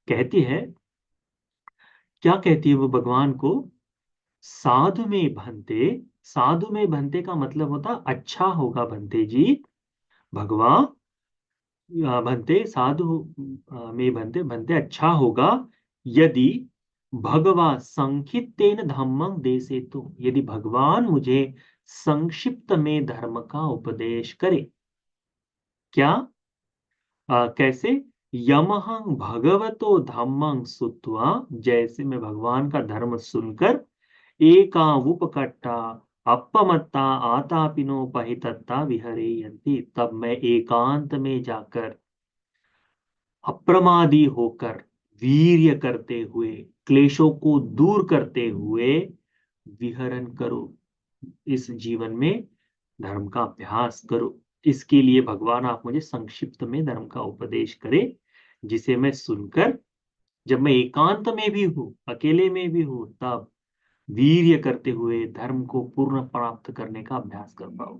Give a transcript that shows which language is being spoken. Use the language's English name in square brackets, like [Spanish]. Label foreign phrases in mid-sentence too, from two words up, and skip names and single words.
[Hindi] कहती है, क्या कहती है वो भगवान को? [Pali] साधु में भंते, साधु में भंते [Hindi] का मतलब होता अच्छा होगा भंते जी, भगवान भंते [Pali] साधु में भंते, [Hindi] भंते अच्छा होगा यदि [Pali] भगवा संक्षिप्तेन धम्मं देसे, [Hindi] तो यदि भगवान मुझे संक्षिप्त में धर्म का उपदेश करे। क्या? कैसे? [Pali] यमहं भगवतो धम्मं सुत्वा, [Hindi] जैसे मैं भगवान का धर्म सुनकर [Pali] एकावुपकट्टा अपमत्ता आतापिनो पहितत्ता विहरेयन्ति, [Hindi] तब मैं एकांत में जाकर अप्रमादी होकर वीर्य करते हुए, क्लेशों को दूर करते हुए विहरण करो, इस जीवन में धर्म का अभ्यास करो। इसके लिए भगवान आप मुझे संक्षिप्त में धर्म का उपदेश करें, जिसे मैं सुनकर जब मैं एकांत में भी हूं, अकेले में भी हूं, तब वीर्य करते हुए धर्म को पूर्ण प्राप्त करने का अभ्यास कर पाऊं।